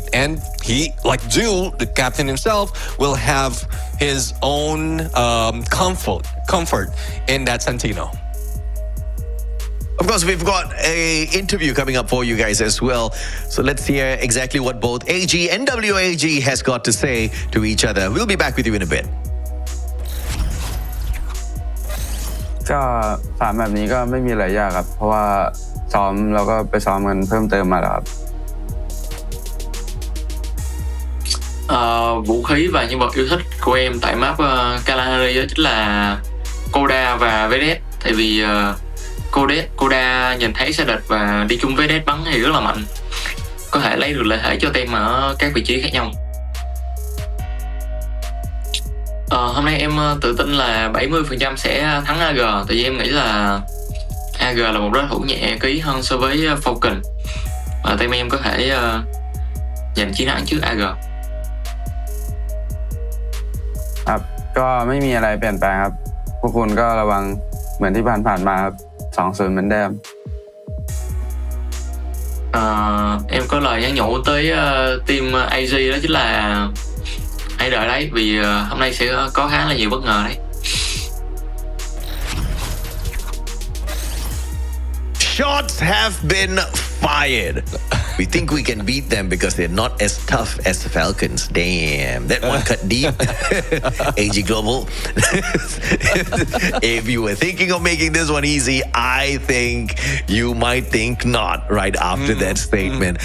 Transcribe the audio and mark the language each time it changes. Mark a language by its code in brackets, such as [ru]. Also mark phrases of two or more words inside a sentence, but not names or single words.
[en] And he, like Dew, the captain himself, will have his own comfort in that Santino. Of course, we've got an interview coming up for you guys as well. So let's hear exactly what both AG and WAG has got to say to each other. We'll be back with you in a bit. [th] ก็3แบบนี้ก็ไม่มีอะไรยากครับเพราะว่าซ้อมเราก็ไปซ้อมกันเพิ่มเติมมาแล้วครับ [vi] Vũ khí và nhân vật yêu thích của em tại map Kalahari đó chính là Koda và Vedet. Tại vì Koda nhìn thấy xe địch và đi chung với Vedet bắn thì rất là mạnh, có thể lấy được lợi thế cho team ở các vị trí khác nhau. Hôm nay em tự tin là 70% sẽ thắng AG, tại vì em nghĩ là AG là một đối thủ nhẹ ký hơn so với Falcons và team em có thể giành chiến thắng trước AG. [th] ครับก็ไม่มีอะไรเปลี่ยนแปลงครับพวกคุณก็ระวังเหมือนที่ผ่านมาครับ 2-0 เหมือนเดิม [vi] Em có lời nhắn nhủ tới team AG đó chính là hãy đợi đấy, vì hôm nay sẽ có khá là nhiều bất ngờ đấy. [en] Shots have been fired. We think we can beat them because they're not as tough as the Falcons. Damn, that one cut deep. AG Global. If you were thinking of making this one easy, I think you might think not right after that statement.